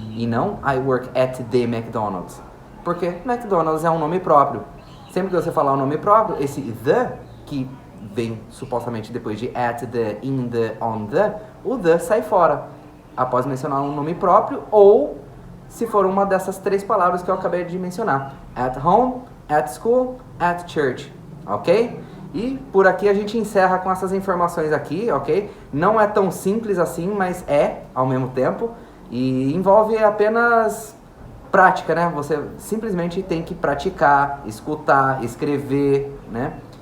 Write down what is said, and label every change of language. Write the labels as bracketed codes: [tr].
[pt] E não [en] I work at the McDonald's. [pt] Porque McDonald's é um nome próprio. Sempre que você falar o nome próprio, esse the, que vem supostamente depois de at the, in the, on the, o the sai fora, após mencionar um nome próprio, ou se for uma dessas três palavras que eu acabei de mencionar. [en] At home, at school, at church, ok? [pt] E por aqui a gente encerra com essas informações aqui, ok? Não é tão simples assim, mas é ao mesmo tempo, e envolve apenas prática, né? Você simplesmente tem que praticar, escutar, escrever, né?